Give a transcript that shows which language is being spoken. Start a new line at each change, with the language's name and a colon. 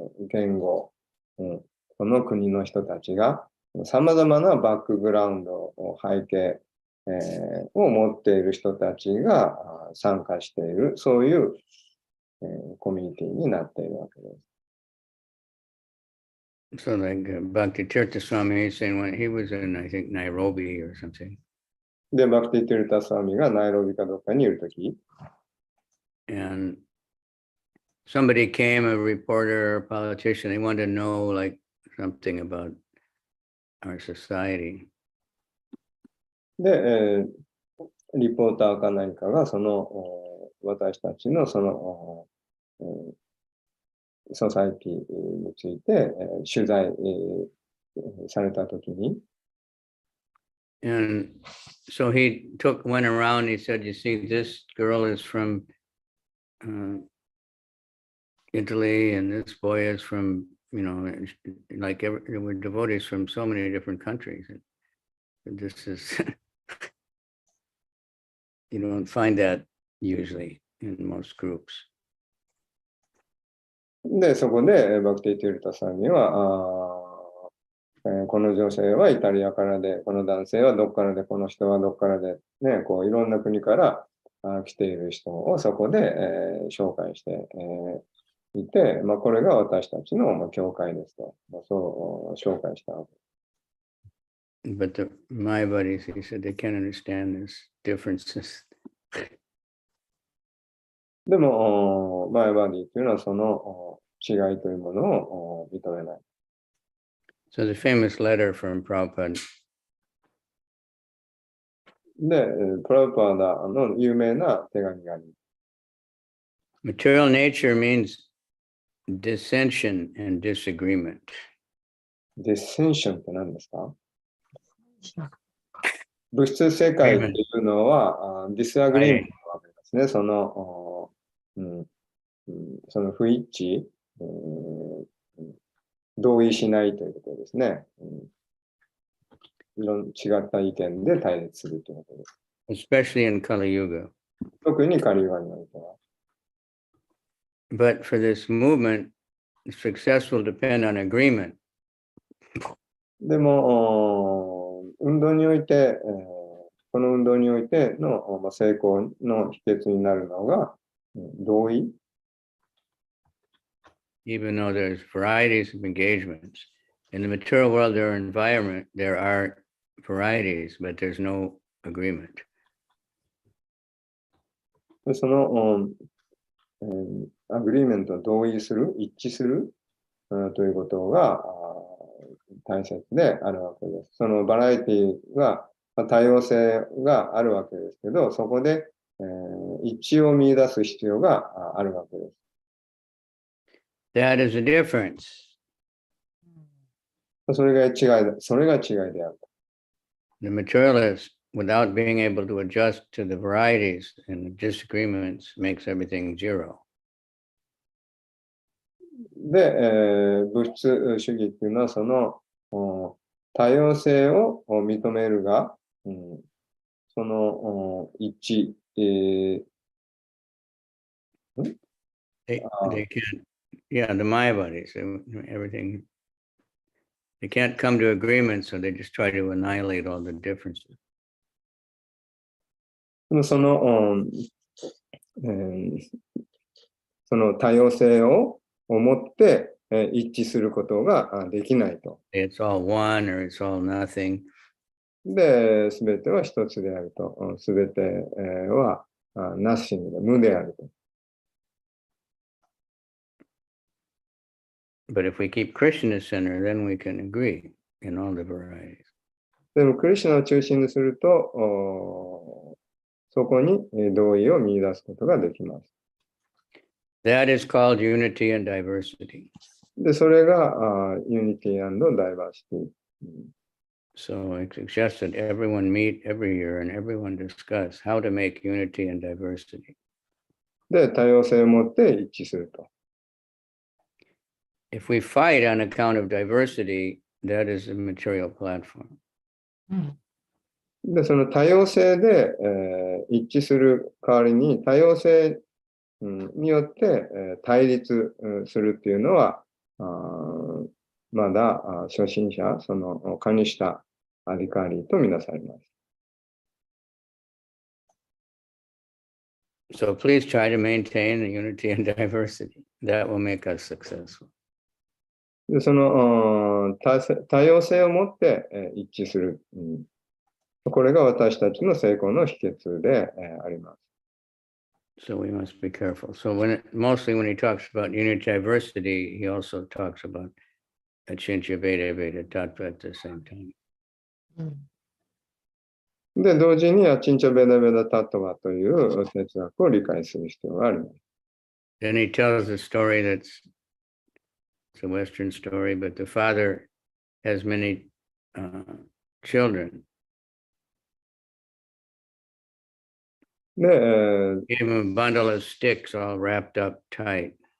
Japanese: 言語、その国の人たちがさまざまなバックグラウンド、背景、を持っている人たちが参加している、そういう、コミュニティになっているわけです。
English: So like Bhakti KavichandraSwami is saying when he was in, I think, Nairobi or something.
Japanese: で、バクティ・ティルタ・スワミがナイロビかどっかにいるとき、
English: And somebody came, a reporter, a politician, they wanted to know like something about our society.
Japanese: で、リポーターか何かがその私たちのそのソサイティについて取材されたときに、
English: And so he went around, he said, you see, this girl is from Italy, and this boy is from, like there were devotees from so many different countries. And this is, you don't find that usually in most groups.
Japanese: で、そこでバクティ・ティルタさんには、この女性はイタリアからで、この男性はどっからで、この人はどっからで、ね、こういろんな国から来ている人をそこで、紹介して、いて、これが私たちの教会ですと、そう紹介したわけ。
English: But my buddies, he said, they can't understand these differences.
Japanese: でも、マイバディというのはその違いというものを認めない。
English: So the famous letter from Prabhupada.
Japanese: で、プラブパーダの有名な手紙があります。
English: Material nature means dissension and disagreement.
Japanese: Dissension って何ですか？物質世界っていうのは、ディスアグリーメントなわけですね。その不一致、同意しないということですね。違った意見で対立するということです。
English: Especially in Kali Yuga.
Japanese: 特にカリユガにおいては。
English: But for this movement, success will depend on agreement.
Japanese: でも、運動において、この運動においての、成功の秘訣になるのが、同意。
English: Even though there's varieties of engagements. In the material world, there are varieties, but there's no agreement.
Japanese: その、アグリーメントを同意する、一致する、ということが大切であるわけです。そのバラエティが、多様性があるわけですけど、そこで、一致を見出す必要があるわけです。
English: That is the difference.
Japanese: それが違いである。
English: The materialist, without being able to adjust to the varieties and the disagreements, makes everything zero.
Japanese: で、物質主義っていうのは、その多様性を認めるが、その一致、
English: They can't, yeah, the Mayavadis, everything. They can't come to agreement, so they just try to annihilate all the differences.
Japanese: その多様性を持って一致することができないと。
English: It's all one or it's all nothing.
Japanese: で、すべては一つであると。すべてはナッシングで無であると。
English: But if we keep Krishna center, then we can agree in all the varieties.
Japanese: でも、クリシュナを中心にすると、そこに同意を見出すことができます。
English: That is called unity and diversity.
Japanese: で、それが
English: unity and diversity。 So I suggest that everyone meet every year and everyone discuss how to make unity and diversity.
Japanese: で、多様性を持って一致すると。
English: If we fight on account of diversity, that is a material platform.
Japanese: で、その多様性で、一致する代わりに、多様性、によって、対立するっていうのは、まだ初心者、そのカニシタ・アディカーリーとみなされます。
English: So please try to maintain the unity and diversity. That will make us successful.
Japanese: で、その多様性を持って一致する。これが私たちの成功の秘訣であります。
English: So we must be careful. So mostly when he talks about unity diversity, he also talks about Achintya Veda Veda Tattva at the same time.
Japanese: で、同時にアチンチャベダベダタットバという哲学を理解する必要があります。
English: Then he tells a story it's a Western story, but the father has many children.
Japanese: で、
English: Gave him a bundle of sticks all wrapped up tight.